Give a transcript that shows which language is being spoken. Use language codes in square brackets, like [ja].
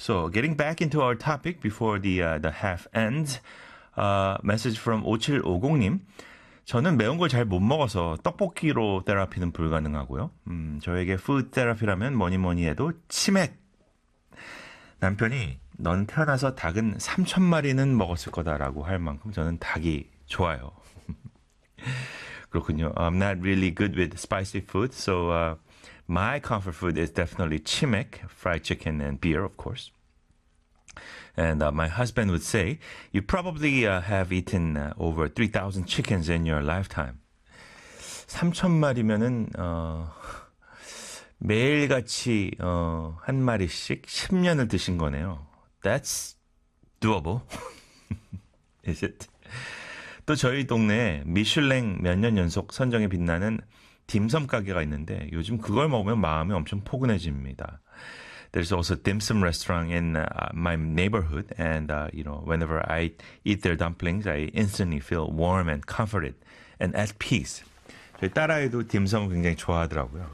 [en] So getting back into our topic before the half ends, message from 5750님. [ko] 저는 매운 걸잘못 먹어서 떡볶이로 테라피는 불가능하고요. 저에게 푸드 테라피라면 뭐니 뭐니 해도 치맥. 남편이 넌 태어나서 닭은 3천 마리는 먹었을 거다라고 할 만큼 저는 닭이 좋아요. 그렇군요. [en] I'm not really good with spicy food, so my comfort food is definitely 치맥, fried chicken and beer, of course. And my husband would say, you probably have eaten over 3,000 chickens in your lifetime. [ko] 3,000 마리면은 매일같이 한 마리씩 10년을 드신 거네요. [en] That's doable, is it? [ko] 또 저희 동네 미슐랭 몇년 연속 선정에 빛나는 딤섬 가게가 있는데 요즘 그걸 먹으면 마음이 엄청 포근해집니다. [en] There's also dimsum restaurant in my neighborhood, and whenever I eat their dumplings, I instantly feel warm and comforted and at peace. [ko] 저희 딸아이도 딤섬 굉장히 좋아하더라고요.